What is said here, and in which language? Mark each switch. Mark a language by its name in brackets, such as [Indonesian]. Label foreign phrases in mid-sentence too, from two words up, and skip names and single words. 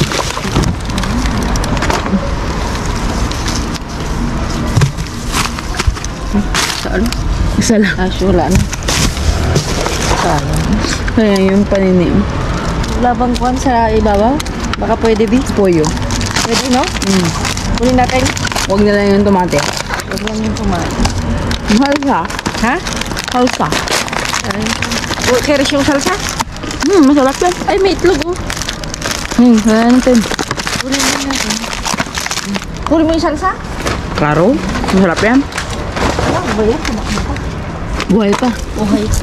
[Filipino] Saan? Isa lang. Ah, wala na. Saan? Kaya yung paninim. Wala bang kuhan sa ibabaw? Baka pwede, Bi? Poyo. Pwede, no? Kunin natin. Huwag na lang yung tomate. Huwag lang yung kumain. Salsa. Ha? Salsa. Keres yung salsa? Masarap yan. Ay, may itlog, oh. Kaya natin. Kunin mo natin. Kunin mo yung salsa? Klaro. Masarap yan. Ano ba yan? Tumakbo pa. Buhay pa. Buhay pa.